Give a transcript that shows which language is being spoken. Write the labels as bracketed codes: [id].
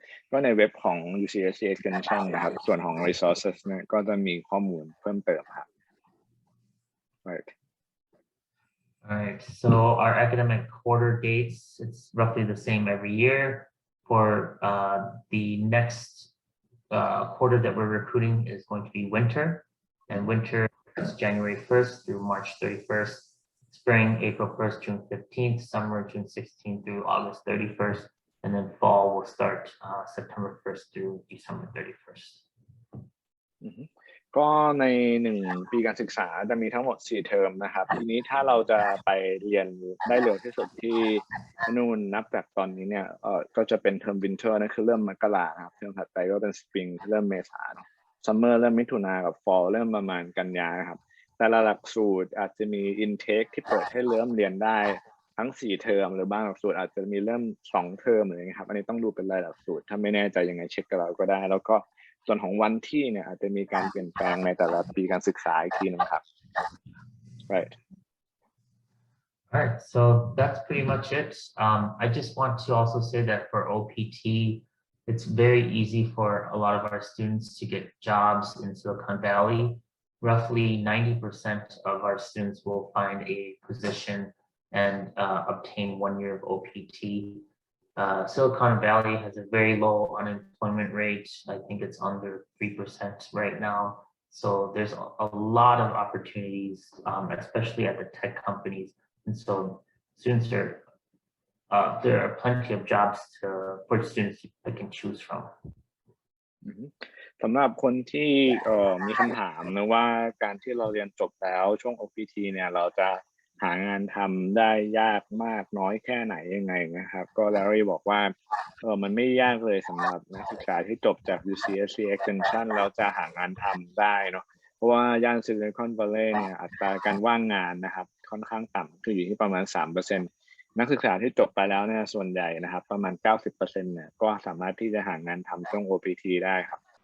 [th] ก็ในเว็บของ UCSC Extension นะครับส่วนของ resources เนี่ยก็จะมีข้อมูลเพิ่มเติมครับ Right. [en] All right, so our academic quarter dates, it's roughly the same every year. For the next quarter that we're recruiting is going to be winter, and winter is January 1st through March 31st. spring April 1st June 15th, summer June 16th through August 31st, and then fall will start September 1st through December 31st. [th] ก็ใน1ปีการศึกษาจะมีทั้งหมด4เทอมนะครับทีนี้ถ้าเราจะไปเรียนได้เร็วที่สุดที่นู่นนับจากตอนนี้เนี่ยก็จะเป็นเทอมวินเทอร์นั่นคือเริ่มมกราครับเทอมถัดไปก็เป็นสปริงเริ่มเมษาเนาะซัมเมอร์เริ่มมิถุนากับฟอลเริ่มประมาณกันยาครับแต่ละหลักสูตรอาจจะมีอินเทคที่เปิดให้เริ่มเรียนได้ ทั้ง4เทอมหรือบางหลักสูตรอาจจะมีเริ่ม2เทอมอะไรอย่างเงี้ยครับอันนี้ต้องดูเป็นรายหลักสูตรถ้าไม่แน่ใจยังไงเช็คกับเราก็ได้แล้วก็ส่วนของวันที่เนี่ยอาจจะมีการเปลี่ยนแปลงในแต่ละปีการศึกษาอีกทีนึงครับ right [en] Alright, so that's pretty much it. I just want to also say that for OPT, it's very easy for a lot of our students to get jobs in Silicon Valley. Roughly 90% of our students will find a position and obtain 1 year of OPT. Silicon Valley has a very low unemployment rate. I think it's under 3% right now. So there's a lot of opportunities, especially at the tech companies. And so students there are plenty of jobs for students they can choose from. [th] สำหรับคนที่มีคำถามนะว่าการที่เราเรียนจบแล้วช่วง OPT เนี่ยเราจะหางานทำได้ยากมากน้อยแค่ไหนยังไงนะครับก็แลรี่บอกว่ามันไม่ยากเลยสำหรับนักศึกษาที่จบจาก UCSC Extension แล้วจะหางานทำได้เนาะเพราะว่าย่าน Silicon Valley เนี่ยอัตราการว่างงานนะครับค่อนข้างต่ำคืออยู่ที่ประมาณ 3% นักศึกษาที่จบไปแล้วเนี่ยส่วนใหญ่นะครับประมาณ 90% เนี่ยก็สามารถที่จะหางานทำช่วง OPT ได้ครับ